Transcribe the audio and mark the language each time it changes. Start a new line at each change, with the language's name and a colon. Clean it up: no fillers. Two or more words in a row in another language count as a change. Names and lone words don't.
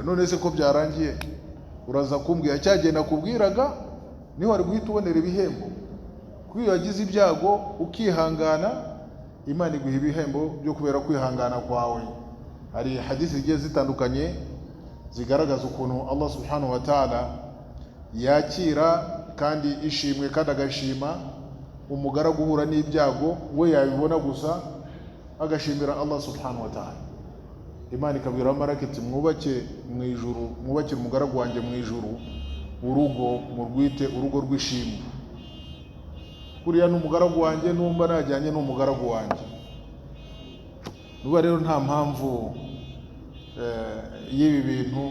Kinyarwanda: None se ko byarangiye uraza kumbwira cyagiye nakubwiraga niho ari guhita ubonera ibihembo? Kuko wagize ibyago ukihangana, Imana iguha ibihembo byo kubera kwihangana kwawe. Hari hadithi zigiye zitandukanye zigaragaza ukuntu Allah
Arabic: سبحانه وتعالى
Kinyarwanda: yakira kandi ishimwe kandi agashima umugaragu uhura n'ibyago, we yabibona gusa agashimira Allah
Arabic: سبحانه وتعالى.
Kinyarwanda: Imana ikabwira abamarayika, mwubake mu ijuru, mwubakire umugaragu wanjye mu ijuru urugo, murwite urugo rw'ishimwe. Kuriya n'umugaragu wanjye, numva najyanye n'umugaragu wanjye. Nuba rero nta mpamvu y'ibi bintu.